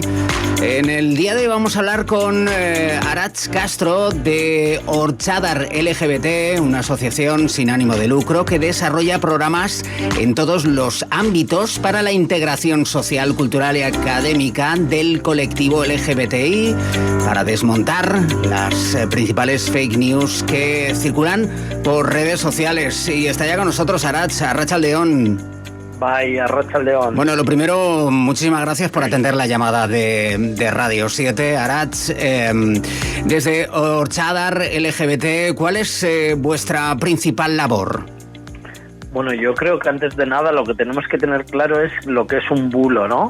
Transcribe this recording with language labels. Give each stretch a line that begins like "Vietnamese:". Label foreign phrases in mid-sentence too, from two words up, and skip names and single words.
Spanish: En el día de hoy vamos a hablar con Arantxa Castro de Ortsadar LGBT, una asociación sin ánimo de lucro que desarrolla programas en todos los ámbitos para la integración social, cultural y académica del colectivo LGBTI, para desmontar las principales
English: fake news
Spanish: que circulan por redes sociales. Y está ya con nosotros Arantxa, arratsaldeon.
Basque: Bye, arratsaldeon.
Spanish: Bueno, lo primero, muchísimas gracias por atender la llamada de Radio 7, Arantxa. Desde Ortsadar LGBT, ¿cuál es vuestra principal labor? Bueno, yo creo que antes de nada lo que tenemos que tener claro es lo que es un bulo, ¿no?